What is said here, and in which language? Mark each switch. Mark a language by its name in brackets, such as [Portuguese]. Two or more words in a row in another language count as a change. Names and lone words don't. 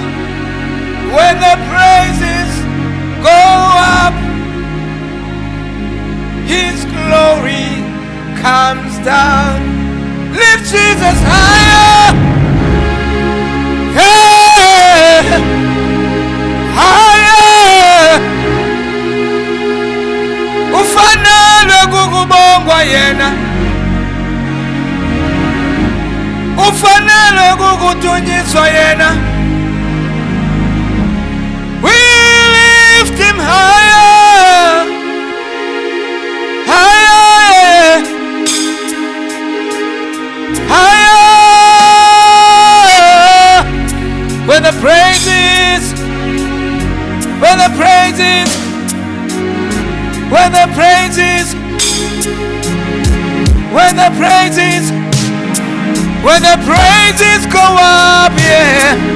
[English] When the praises go up, his glory comes down. Lift Jesus higher, hey, higher. [Swati] Ufanele kukubongwa yena, ufanele kukudunyiswa yena. [English] We lift him higher, higher, higher. When the praises, when the praises, when the praises, when the praises, when the praises go up, yeah.